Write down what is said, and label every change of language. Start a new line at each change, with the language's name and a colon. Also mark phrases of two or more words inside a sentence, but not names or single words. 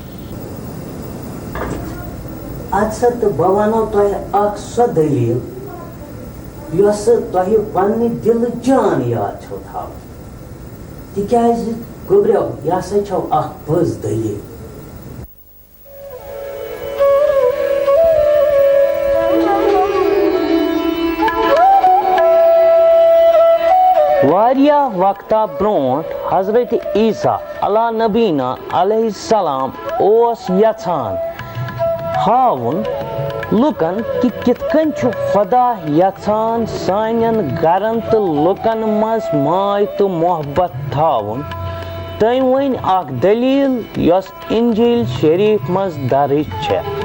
Kashmiri: اچھا تو بہ ونو تۄہہِ اکھ سۄ دلیٖل یۄس تۄہہِ پننہِ دلہٕ جان یاد چھو تھاوٕنۍ تِکیازِ گوٚبریو یہِ ہسا چھو اکھ پٔز دلیٖل. واریاہ وقتہ برونٹھ حضرت عیسیٰ
Arabic: علیٰ نبینا علیہ السلام
Kashmiri: اوس یژھان ہاوُن لُکن کہ کِتھ کٔنۍ چھُ خۄدا یژھان سانٮ۪ن گرن تہٕ لُکن منٛز ماے تہٕ محبت تھاوُن. تٔمۍ ؤنۍ اکھ دلیٖل یۄس انجیل شریٖف منٛز درٕج چھےٚ.